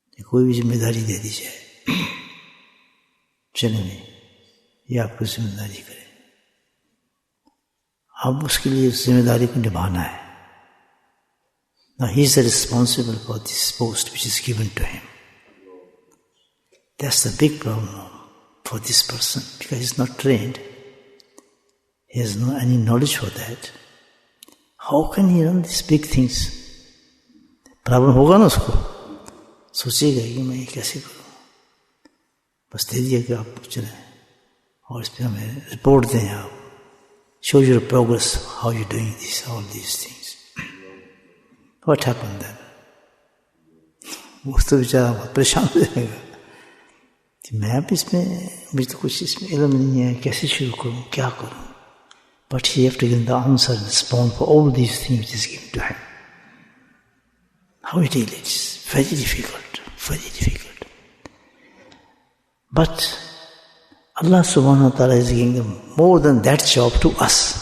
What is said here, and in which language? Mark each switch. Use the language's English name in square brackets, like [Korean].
[Urdu] کوئی بھی ذمہ داری دے دی جائے، چلیں گے یہ آپ کو ذمہ داری کرے، اب اس کے لیے اس ذمہ داری کو نبھانا ہے۔ [English] Now he is responsible for this post which is given to him. That's the big problem for this person, because he is not trained. He has no any knowledge for that. How can he run these big things? [Urdu] Problem ہوگا نا اس کو، سوچے گا کہ میں یہ کیسے کروں، بس دے دیا کہ آپ چلیں اور اس پہ ہمیں رپورٹ دیں، آپ [English] show your progress, how you doing this, all these things. What happened then? [Urdu] وہ تو بیچارہ بہت پریشان ہو جائے گا کہ میں اب اس میں مجھے تو کچھ اس میں علم نہیں ہے، کیسے شروع کروں، کیا کروں. [English] But he have to give the answer and respond for all these things which is given to him. How he deal it is very difficult, very difficult. But Allah subhanahu wa ta'ala is giving them more than that job to us.